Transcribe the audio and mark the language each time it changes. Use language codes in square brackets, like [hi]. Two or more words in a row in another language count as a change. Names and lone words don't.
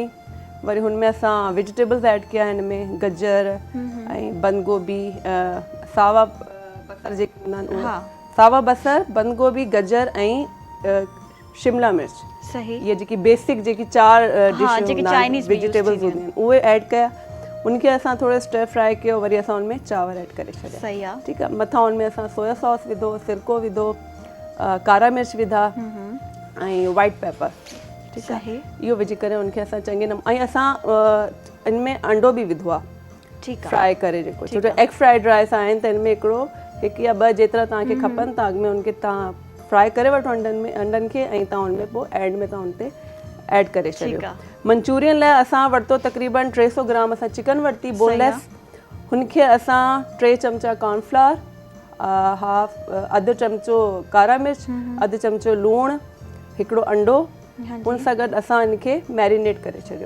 [sd] वरी हुनमें असां [en] vegetables add [sd] कया, हिन में गजर ऐं बंद गोभी, सावा बसर जेके हूंदा आहिनि उहे, सावा बसर, बंद गोभी, गजर ऐं शिमला मिर्च। सही, इहे जेकी बेसिक जेकी 4 [en] dish vegetables [sd] हूंदियूं आहिनि, उहे ऐड कया। उनखे असां थोरो [en] stir fry [sd] कयो, वरी असां उनमें चांवर ऐड करे छॾिया। सही आहे, ठीकु आहे। मथां उनमें असां [en] soya sauce [sd] विधो, सिरको विधो, कारा मिर्च विधा ऐं [en] white pepper, [sd] ठीकु आहे। इहो विझी करे उनखे असां चङे नमूने, ऐं असां इनमें अंडो बि विधो आहे, ठीकु आहे, फ्राई करे जेको, छो जो [en] egg fried rice [sd] आहिनि त इनमें हिकु या ॿ जेतिरा तव्हांखे खपनि, तव्हां अॻु में उनखे तव्हां फ्राई करे वठो अंडनि खे, ऐं तव्हां उनमें पोइ एंड में तव्हां उन ते ऐड करे छॾियो। मंचूरियन लाइ असां वरितो तक़रीबन 300 ग्राम असां चिकन वरिती बोनलेस, हुनखे असां 3 चमचा कॉर्नफ्लावर, अधु चमचो कारा मिर्च, अधु चमचो लूणु, हिकिड़ो अंडो, उन सां गॾु असां हिनखे मैरिनेट करे छॾियो।